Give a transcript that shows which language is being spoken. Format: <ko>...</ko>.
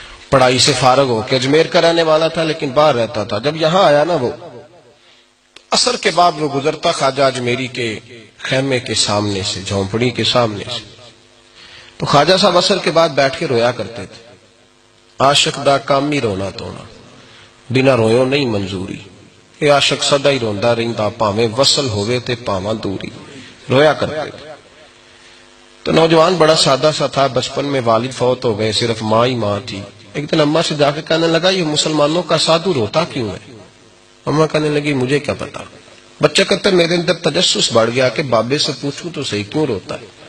<ur>پڑھائی سے فارغ ہو کے اجمیر کا رہنے والا تھا لیکن باہر رہتا تھا. جب یہاں آیا نا وہ عصر کے بعد وہ گزرتا خواجہ اجمیری کے خیمے کے سامنے سے، جھونپڑی کے سامنے سے، تو خواجہ صاحب عصر کے بعد بیٹھ کے رویا کرتے تھے.</ur> <pa>عاشق دا کامی رونا تونا، بنا رویوں نہیں منظوری. یہ عاشق سدا ہی روندا رہندا، پاویں وصل ہوئے تے پاواں دوری.</pa> <ur>رویا کرتے تھے. تو نوجوان بڑا سادہ سا تھا، بچپن میں والد فوت ہو گئے، صرف ماں ہی ماں تھی. ایک دن اماں سے جا کے کہنے لگا یہ مسلمانوں کا سادھو روتا کیوں ہے؟ اماں کہنے لگی مجھے کیا پتا. بچہ کہتے میرے اندر تجسس بڑھ گیا کہ بابے سے پوچھوں تو صحیح کیوں روتا ہے.</ur>